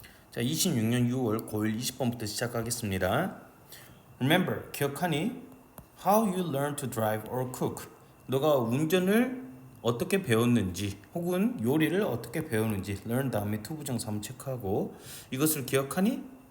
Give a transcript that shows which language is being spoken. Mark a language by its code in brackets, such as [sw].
[ko] 자, 26년 6월 9일 20번부터 시작하겠습니다. Remember, 기억하니? [en] How you learn to drive or cook. [ko] 너가 운전을 어떻게 배웠는지 혹은 요리를 어떻게 배우는지 learn 다음에 to 부정사 한번 체크하고 이것을 기억하니?